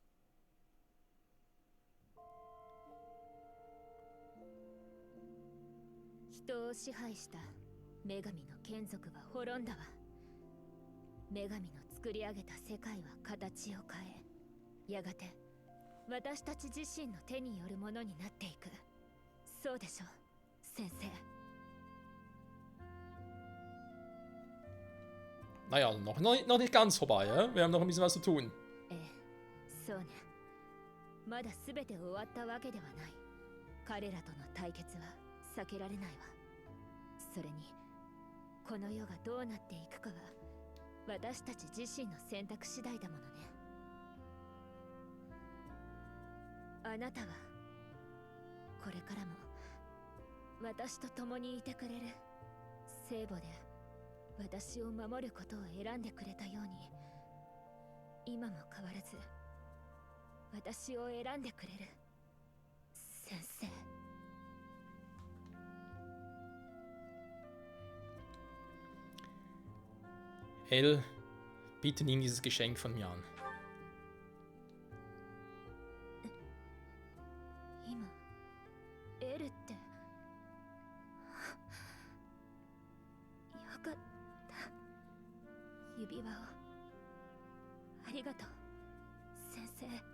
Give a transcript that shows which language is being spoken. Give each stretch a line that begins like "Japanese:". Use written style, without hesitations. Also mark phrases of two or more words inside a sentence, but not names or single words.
Japanese: 人を支配した女神の眷属は滅んだわ。女神の作り上げた世界は形を変え、やがて私たち自身の手によるものになっていく。そうでしょ、先生。
German: Naja, noch nicht ganz vorbei, ja? Wir haben noch ein bisschen was zu tun.
Japanese: ええ、そうね。まだ全て終わったわけではない。彼らとの対決は避けられないわ。それにこの世がどうなっていくかは私たち自身の選択次第だものね。あなたはこれからも私と共にいてくれる。聖母で私を守ることを選んでくれたように、今も変わらず私を選んでくれる先生。
German: El, bitte nimm dieses Geschenk von mir an.
Japanese: 今エルってよかった。指輪をありがとう先生。